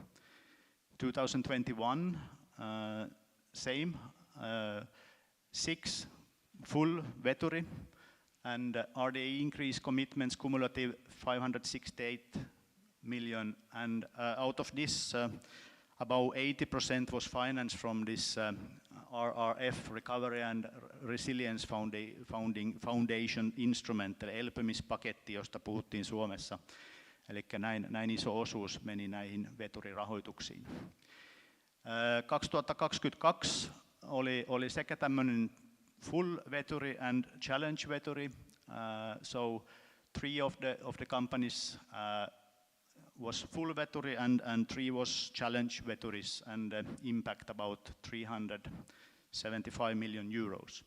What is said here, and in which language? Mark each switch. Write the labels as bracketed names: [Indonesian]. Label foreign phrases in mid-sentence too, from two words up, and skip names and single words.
[English] 2021, same, 6 full Veturi, and RDE increase commitments cumulative 568 million, and out of this, about 80% was financed from this RRF, Recovery and Resilience Foundation instrument, [Finnish] eli elpymispaketti, josta puhuttiin Suomessa. Eli näin iso osuus meni näihin veturirahoituksiin. 2022 oli sekä tämmöinen full veturi and challenge veturi. [English] So 3 of the companies was full veturi and 3 was challenge veturis, and impact about 375 million euros.